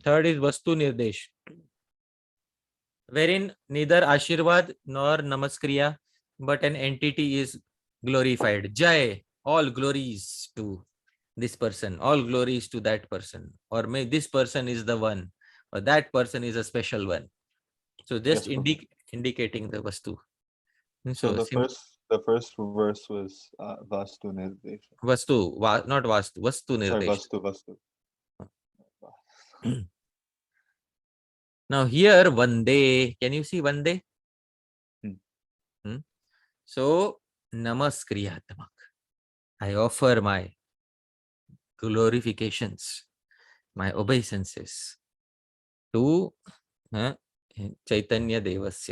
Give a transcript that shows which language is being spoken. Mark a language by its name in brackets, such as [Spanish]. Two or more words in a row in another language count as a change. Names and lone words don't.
[English] Third is [Sanskrit] Vastu Nirdesh, [English] wherein neither Ashirvad nor Namaskriya, but an entity is glorified. Jai, all glories to this person, all glories to that person, or may this person is the one, or that person is a special one. So just Yes, Prabhu. indicating the Vastu. So the first verse was [Sanskrit] Vastu Nirdesha. [English] Vastu, not Vastu, Vastu Sorry, Nirdesh. Vastu. Now here, Vande, can you see Vande? So, Namaskriyatamaka. I offer my glorifications, my obeisances to Chaitanya Devasya.